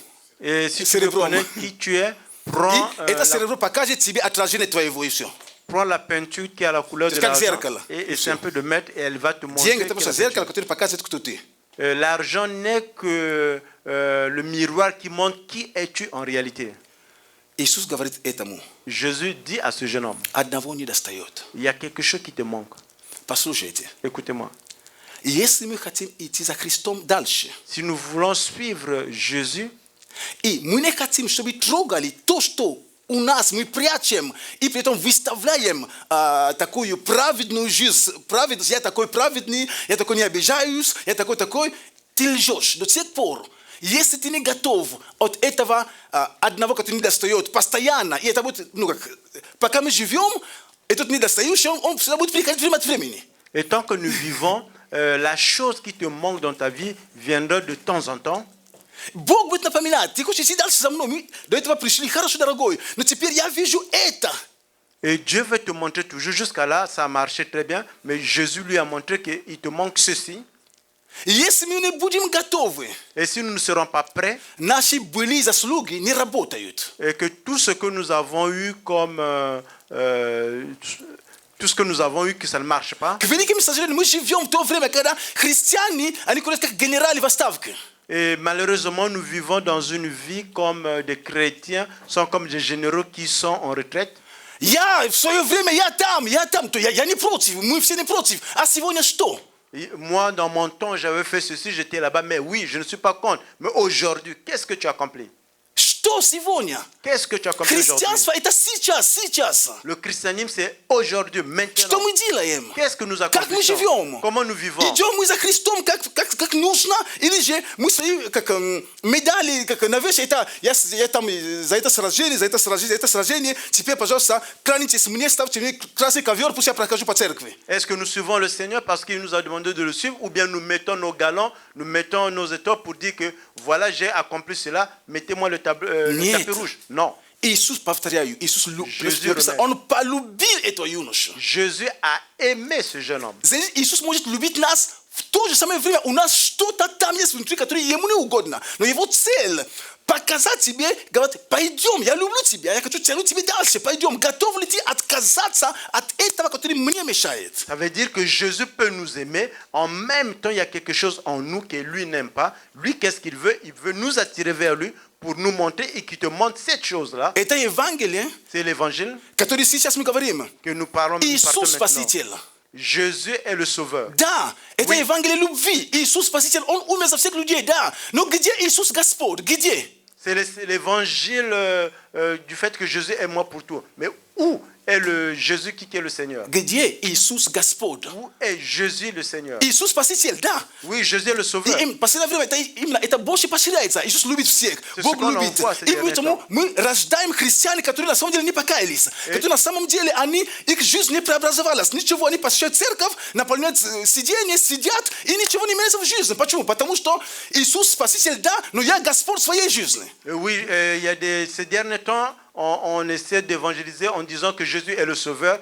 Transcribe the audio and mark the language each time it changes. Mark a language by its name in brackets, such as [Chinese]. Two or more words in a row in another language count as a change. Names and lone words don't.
[French] Et si tu veux connaître qui tu es, [Russian] И это серебро покажет тебе отражение твоего и все. [French] prends la peinture qui a la couleur de C'est comme l'argent zerkalo. et essaie un peu de mettre et elle va te montrer. [Russian] Деньги это просто зеркало, которое показывает, кто ты. [French] L'argent n'est que le miroir qui montre qui es-tu en réalité. [Russian] Иисус говорит этому. [French] Jésus dit à ce jeune homme, [Russian] Одного недостает. [French] il y a quelque chose qui te manque. [Russian] Послушайте. [French] Écoutez-moi. [Russian] Если мы хотим идти за Христом дальше, [French] Si nous voulons suivre Jésus, [Russian] и мы не хотим, чтобы трогали то, что у нас мы прячем, и при этом выставляем такую праведную жизнь, праведность, я такой праведный, я такой не обижаюсь, я такой, ты лжешь до тех пор. если ты не готов от этого одного, который недостает, постоянно, и это будет, пока мы живем, этот недостающий, он всегда будет приходить время от времени. [French] Et tant que nous vivons, la chose qui te manque dans ta vie viendra de temps en temps. [Russian] Бог будет напоминать, ты хочешь идти дальше за мной, мы до этого пришли, хорошо, дорогой, но теперь я вижу это. [French] Et Dieu veut te montrer toujours, jusqu'à là, ça a marché très bien, mais Jésus lui a montré qu'il te manque ceci. [Russian] Если мы не будем готовы, [French] Et si nous ne serons pas prêts, [Russian] наши былые заслуги не работают. [French] et que tout ce que nous avons eu comme... tout ce que nous avons eu, que ça ne marche pas. [Russian] К великим сожалению, мы живем в то время, когда христиане, они ходят как генералы в отставке. [French] Et malheureusement, nous vivons dans une vie comme des chrétiens, sont comme des généraux qui sont en retraite. [Russian] Я в свое время, я там, то я не против, мы все не против. А сегодня что? [French] Et moi, dans mon temps, j'avais fait ceci, j'étais là-bas, mais oui, je ne suis pas contre. Mais aujourd'hui, qu'est-ce que tu as accompli? [Russian] Что сегодня? [French] Qu'est-ce que tu as accompli aujourd'hui? [Russian] Христианство это сейчас. [French] Le christianisme, c'est aujourd'hui, [Russian] Что [French] maintenant. [Russian] мы делаем? [French] Qu'est-ce que nous [Russian] Как мы [French] accomplissons? [Russian] живем? [French] Comment nous vivons? [Russian] Идем мы за Христом как нужно, или же мы свои как медали, как навешиваем, это я там за это сражение, теперь, пожалуйста, кланяйтесь мне, ставьте мне красный ковер, пусть я прохожу по церкви. [French] Est-ce que nous suivons le Seigneur parce qu'il nous a demandé de le suivre, ou bien nous mettons nos galons, nous mettons nos étoiles pour dire que voilà, j'ai accompli cela, mettez-moi le tapis rouge? Non. [Russian] Иисус, повторяю, Иисус Jésus он полюбил этого юношу. [French] Jésus a aimé ce jeune homme. [Russian] Иисус может любить нас в то же самое время. У нас что-то там есть внутри, которое ему не угодно. Но его цель показать тебе, говорит, пойдем, я люблю тебя, я хочу тянуть тебя дальше, пойдем. Готов ли ты отказаться от этого, который мне мешает? [French] Ça veut dire que Jésus peut nous aimer. En même temps, il y a quelque chose en nous que lui n'aime pas. Lui, qu'est-ce qu'il veut? Il veut nous attirer vers lui pour nous montrer et qui te montre cette chose-là. [Russian] Это Евангелие, [French] C'est l'évangile [Russian] которое сейчас мы говорим. [French] que nous parlons [Russian] Иисус [French] maintenant. [Russian] Спаситель. [French] Jésus est le sauveur. [Russian] Да, это [French] Oui. [Russian] Евангелие любви. Иисус Спаситель, Он умер за всех людей, да. Но где Иисус Господь? Где? [French] C'est l'évangile du fait que Jésus est mort pour tout. Mais où est le Jésus qui est le Seigneur? [Russian] Где Иисус Господь? [French] Où est Jésus le Seigneur? [Russian] Иисус Спаситель, да. [French] Oui, Jésus est le sauveur. [Russian] И в последнее время это больше поощряется. Иисус любит всех. [French] C'est [Russian] Бог [French] ce qu'on [Russian] любит. [French] envoie ces [Russian] И [French] derniers [Russian] поэтому [French] temps. [Russian] мы рождаем христиан, которые на самом деле не покаялись. Которые на самом деле, их жизнь не преобразовалась. Ничего, они посещают церковь, наполняют сиденье, сидят, и ничего не меняется в жизни. Почему? Потому что Иисус Спаситель, да, но я Господь своей жизни. [French] Oui, il y a ces derniers temps, on essaie d'évangéliser en disant que Jésus est le sauveur.